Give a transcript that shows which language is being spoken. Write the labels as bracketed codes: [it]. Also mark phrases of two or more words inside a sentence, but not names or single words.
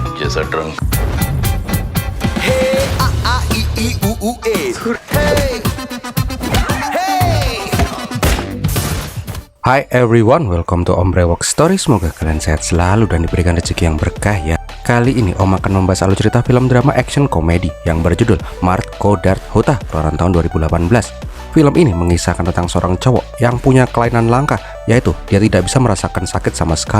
[en] sedreng. Hey, a, a, i, u, u, e. Hey, hey. Hi everyone, welcome to Om Brewok Story. [id] Semoga kalian sehat selalu dan diberikan rezeki yang berkah ya. Kali ini Om akan membahas alur cerita film drama action komedi yang berjudul Marco Dart Hota keluaran tahun 2018. Film ini mengisahkan tentang seorang cowok yang punya kelainan langka, yaitu dia tidak bisa merasakan sakit sama sekali.